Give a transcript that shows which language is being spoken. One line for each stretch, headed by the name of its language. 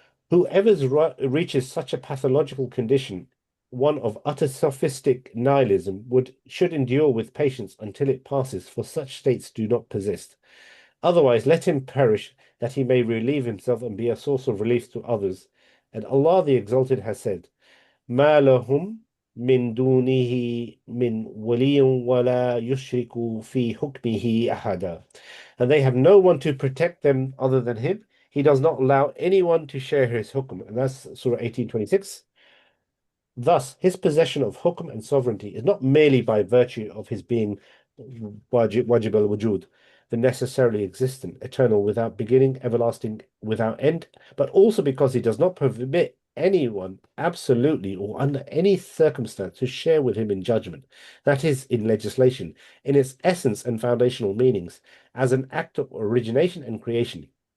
English: Whoever reaches such a pathological condition, one of utter sophistic nihilism, should endure with patience until it passes, for such states do not persist. Otherwise, let him perish, that he may relieve himself and be a source of relief to others. And Allah the Exalted has said,
Arabic: مَا لَهُمْ مِن دُونِهِ مِن وَلِيٍّ وَلَا يُشْرِكُ فِي حُكْمِهِ أَحَدًا.
English: And they have no one to protect them other than him. He does not allow anyone to share his hukm. And that's Surah 18:26. Thus, his possession of hukm and sovereignty is not merely by virtue of his being wajib al-wujud, the necessarily existent, eternal, without beginning, everlasting, without end, but also because he does not permit anyone absolutely or under any circumstance to share with him in judgment, that is, in legislation, in its essence and foundational meanings, as an act of origination and creation.